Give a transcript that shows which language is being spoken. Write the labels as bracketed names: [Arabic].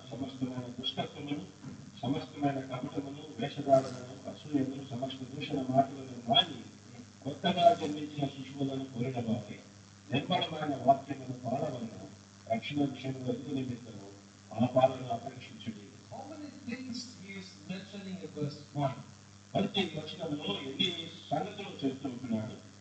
[Telugu] సమస్తమైన దుష్టత్వమును, సమస్తమైన కపటమును, వేషధారణను, అసూయను, సమస్త దూషణ మాటలను మాని కొత్తగా జన్మించిన శిశువులను కోరిన వారి నిర్మలమైన వాక్యమును పాలవలను రక్షణ విషయంలో ఎదుగు నిమిత్తము ఆ పాలన అపేక్షించుడి. [English] How many things he is mentioning in verse 1? [Telugu] ప్రతి వచనంలో ఎన్ని సంగతులు చెప్తూ ఉంటున్నాడు.